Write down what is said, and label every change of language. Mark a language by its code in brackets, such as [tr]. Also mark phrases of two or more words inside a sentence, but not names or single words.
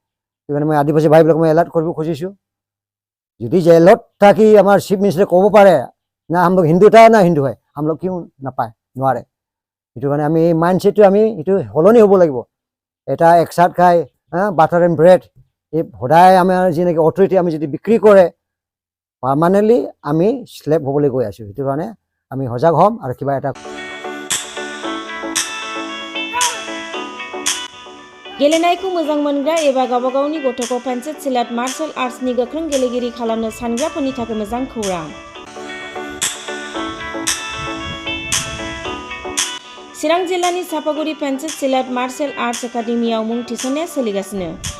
[as] সেইকাৰণে মই আদিবাসী ভাইবিলাক মই এলাৰ্ট কৰিব খুজিছোঁ, যদি জেলত থাকি আমাৰ চিফ মিনিষ্টাৰে ক'ব পাৰে না [hi] हमलोग हिंदू था ना हिंदू है, हमलोग [as] কিয় নাপায়, নোৱাৰে। সেইটো কাৰণে আমি এই মাইণ্ডছেটটো আমি এইটো সলনি হ'ব লাগিব। এটা একচাট খাই [en] butter and bread, [as] এই সদায় আমাৰ যেনেকৈ অথৰিটি আমি যদি বিক্ৰী কৰে, পাৰ্মানেণ্টলি আমি শ্লেভ হ'বলৈ গৈ আছোঁ। সেইটো কাৰণে আমি সজাগ হ'ম আৰু কিবা এটা [brx] गेलेनायखौ मोजां मोनग्रा एबा गावबा गावनि गथ'खौ पेन्सिल सिलाट [en] martial artsनि [brx] गोख्रों गेलेगिरि खालामनो सानग्राफोरनि थाखाय मोजां खौरां। चिरां जिल्लानि सापागुरि पेन्सिल सिलाट मार्शल आर्ट्स एकाडेमियाव मुं थिसननाया सोलिगासिनो।